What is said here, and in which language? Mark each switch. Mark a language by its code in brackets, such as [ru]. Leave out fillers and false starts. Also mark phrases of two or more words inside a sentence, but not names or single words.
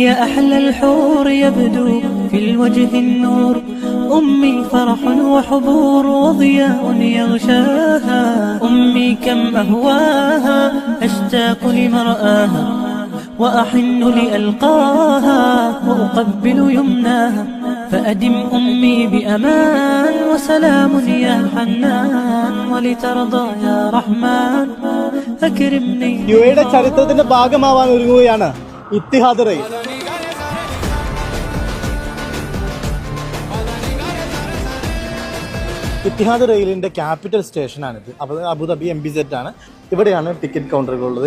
[ar] أحلى الحور يبدو في الوجه النور أمي فرح وحبور وضياء يغشاها أمي كم أهواها أشتاق لمرآها وأحن لألقاها وأقبل يمناها فأدم أمي بأمان وسلام يا حنان ولترضى يا رحمن أكرمني. [ml] യുഎയുടെ ചരിത്രത്തിന്റെ ഭാഗമാവാൻ ഒരുങ്ങുകയാണ് ഇത്തിഹാദ് റെയിൽ. ഇത്തിഹാദ് റെയിലിന്റെ ക്യാപിറ്റൽ സ്റ്റേഷനാണിത്. അബുദാബി MBZ ആണ്. ഇവിടെയാണ് ടിക്കറ്റ് കൗണ്ടറുകൾ ഉള്ളത്.